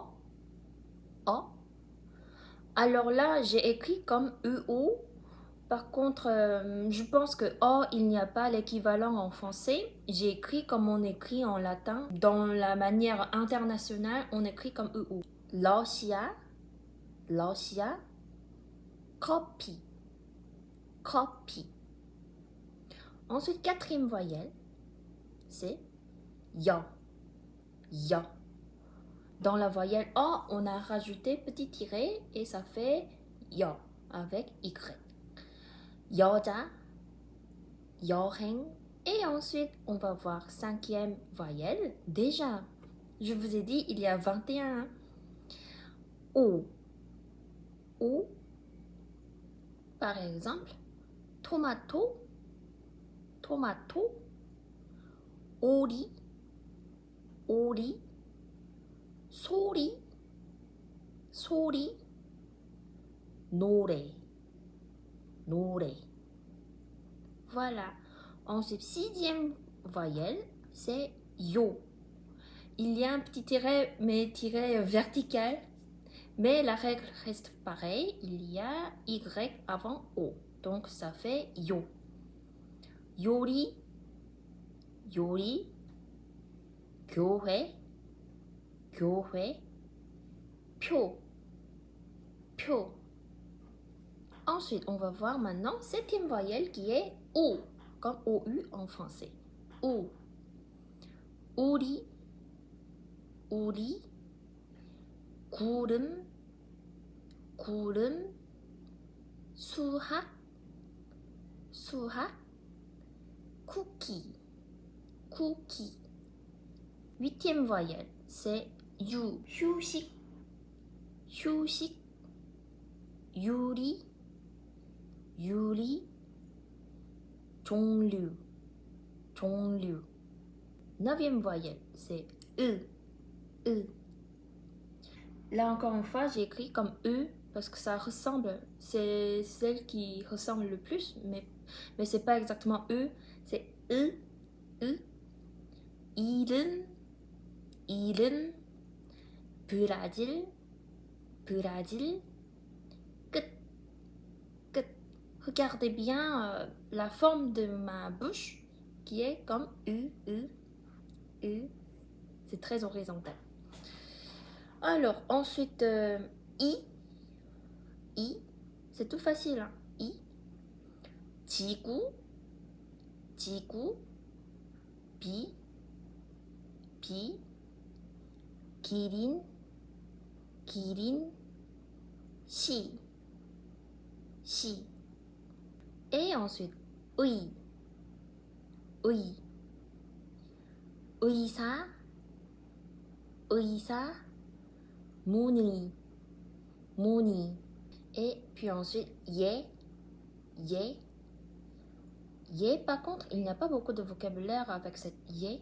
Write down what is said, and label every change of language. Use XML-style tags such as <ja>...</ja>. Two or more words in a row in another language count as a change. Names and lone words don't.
<fr>O. Alors là j'ai écrit comme EO. Par contre, je pense que O, il n'y a pas l'équivalent en français. J'ai écrit comme on écrit en latin. Dans la manière internationale, on écrit comme EU.</fr> <ko>러시아, 러시아, 커피, 커피.</ko> <fr>Ensuite, quatrième voyelle, c'est</fr> <ko>여, 여.</ko> <fr>Dans la voyelle O, on a rajouté petit tiret et ça fait 여 avec Y.</fr> <ko>여자, 여행.</ko> <fr>Et ensuite, on va voir cinquième voyelle. Déjà, je vous ai dit, il y a 21. O. O. Par exemple,</fr> <ko>토마토, 토마토. 오리, 오리. 소리, 소리. 노래, 노래.</ko> <fr>Voilà. Ensuite, sixième voyelle, c'est yo. Il y a un petit tiret, mais tiret vertical. Mais la règle reste pareille. Il y a Y avant O. Donc, ça fait yo.</fr> <ko>요리, 요리. 교회, 교회. 표, 표.</ko> <fr>Ensuite, on va voir maintenant septième voyelle qui est O, comme OU en français.</fr> <ko>O. 우리, 우리. 구름, 구름. 수학, 수학. 쿠키, 쿠키.</ko> <fr>Huitième voyelle, c'est U.</fr> <ko>휴식, 휴식. 유리, 유리. 종류, 종류.</ko> <fr>Neuvième voyelle, c'est E. E. Là encore une fois, j'ai écrit comme E parce que ça ressemble, c'est celle qui ressemble le plus, mais c'est pas exactement E, c'est E, E.</fr> <ko>이른, 이른. 브라질, 브라질. 끝, 끝.</ko> <fr>Regardez bien la forme de ma bouche qui est comme U, U, U. C'est très horizontal. Alors, ensuite, I. I. C'est tout facile. Hein? I.</fr> <ko>지구, 지구. 비, 비. 기린, 기린. 시, 시.</ko> <fr>Et ensuite,</fr> <ko>의, 의. 의사, 의사. 문의, 문의.</ko> <fr>Et puis ensuite,</fr> <ko>예, 예.</ko> <fr>Yé, par contre, il n'y a pas beaucoup de vocabulaire avec cette yé.</fr>